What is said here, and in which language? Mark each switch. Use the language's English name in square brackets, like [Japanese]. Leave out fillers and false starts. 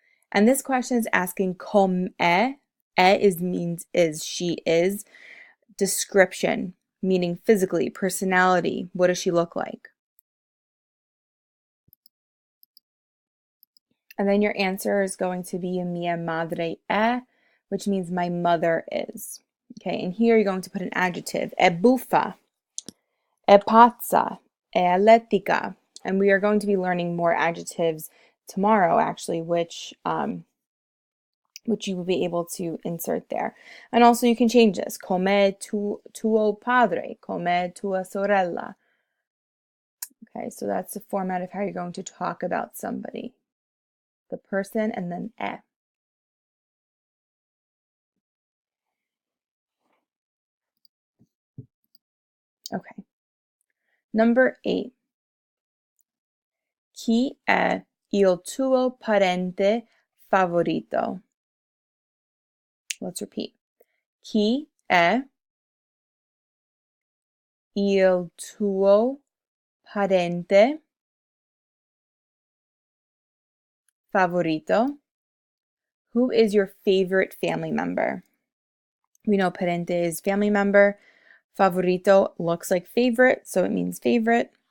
[English] And this question is asking come is means is, she is, description, meaning physically, personality, what does she look like? And then your answer is going to be mia madre which means my mother is. Okay, and here you're going to put an adjective, è buffa, è pazza, è atletica. And we are going to be learning more adjectives tomorrow, actually, which you will be able to insert there. And also you can change this, come tuo padre, come tua sorella. Okay, so that's the format of how you're going to talk about somebody. The person and then e. Okay. Number 8. [Italian] Chi è il tuo parente favorito? Let's repeat. Chi è il tuo parente favorito? [English] Who is your favorite family member? We know parente is family member. Favorito looks like favorite, so it means favorite.